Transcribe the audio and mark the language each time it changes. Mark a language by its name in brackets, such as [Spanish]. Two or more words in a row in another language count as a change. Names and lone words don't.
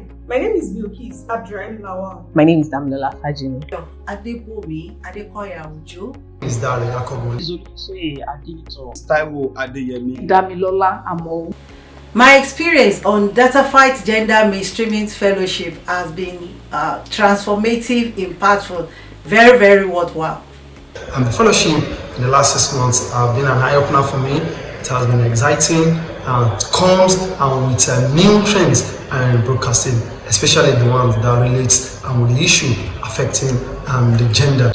[English] My name is Bilkis Abdurrahim Lawal. My name is Damilola Fajimi. Adebomi Adekoya Ujo. Is Dale Yakobo. Izolusoye Adinito. Taiwo Adeyemi. Damilola Amo. My experience on Dataphyte Gender Mainstreaming Fellowship has been transformative, impactful, very, very worthwhile. And the fellowship in the last 6 months have been an eye-opener for me. It has been exciting, comes and with new trends and broadcasting, especially the ones that relate with the issue affecting the gender.